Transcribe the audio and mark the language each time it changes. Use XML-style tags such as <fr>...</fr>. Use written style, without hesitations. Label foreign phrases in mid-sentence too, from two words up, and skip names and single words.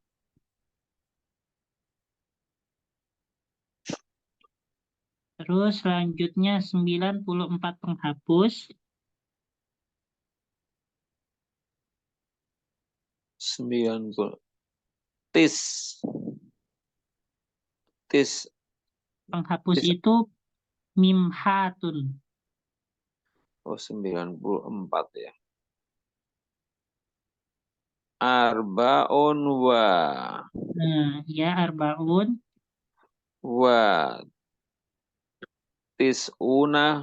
<id>Terus selanjutnya 94 penghapus. 90.</id> <ar>Tis. Tis.</ar> <id>Penghapus</id> <ar>Tis.</ar> <id>itu mimhatun. Oh, 94 ya.</id> <ar>Arbaun</ar> <id>Nah,</id> <ar>ya arbaun, wa tis'una</ar>